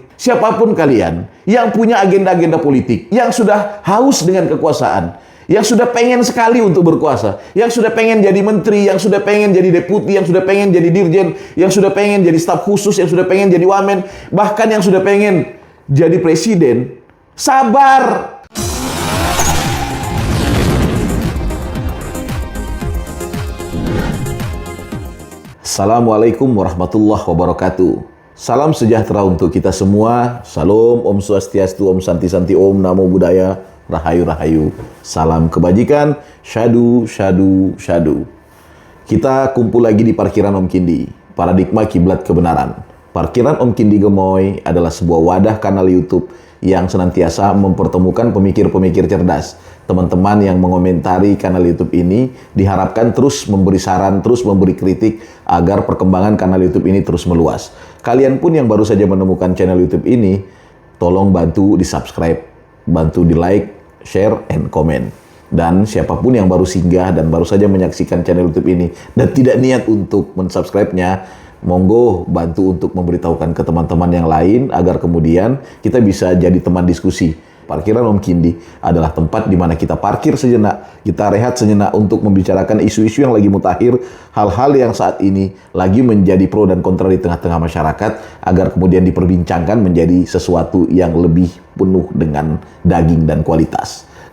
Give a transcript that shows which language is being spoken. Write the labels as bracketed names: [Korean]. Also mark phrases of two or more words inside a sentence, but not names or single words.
[Indonesian] Siapapun kalian yang punya agenda-agenda politik, yang sudah haus dengan kekuasaan, yang sudah pengen sekali untuk berkuasa, yang sudah pengen jadi menteri, yang sudah pengen jadi deputi, yang sudah pengen jadi dirjen, yang sudah pengen jadi staf khusus, yang sudah pengen jadi wamen, bahkan yang sudah pengen jadi presiden, sabar. [Arabic] السلام عليكم ورحمة الله وبركاته. [Indonesian] Salam sejahtera untuk kita semua. Salam, [Sanskrit] Om Swastiastu, Om Santi Santi, [Pali] Om Namo Buddhaya, [Indonesian] Rahayu Rahayu. Salam kebajikan, syadu, syadu, syadu. Kita kumpul lagi di parkiran Om Kindi, paradigma kiblat kebenaran. Parkiran Om Kindi Gemoy adalah sebuah wadah kanal YouTube yang senantiasa mempertemukan pemikir-pemikir cerdas. Teman-teman yang mengomentari kanal YouTube ini diharapkan terus memberi saran, terus memberi kritik agar perkembangan kanal YouTube ini terus meluas. Kalian pun yang baru saja menemukan channel YouTube ini, tolong bantu di-subscribe, bantu di-like, [English] share, and comment. [Indonesian] Dan siapapun yang baru singgah dan baru saja menyaksikan channel YouTube ini dan tidak niat untuk mensubscribe-nya, monggo bantu untuk memberitahukan ke teman-teman yang lain agar kemudian kita bisa jadi teman diskusi. Parkiran Om Kindi adalah tempat di mana kita parkir sejenak, kita rehat sejenak untuk membicarakan isu-isu yang lagi mutakhir, hal-hal yang saat ini lagi menjadi pro dan kontra di tengah-tengah masyarakat, agar kemudian diperbincangkan menjadi sesuatu yang lebih penuh dengan daging dan kualitas.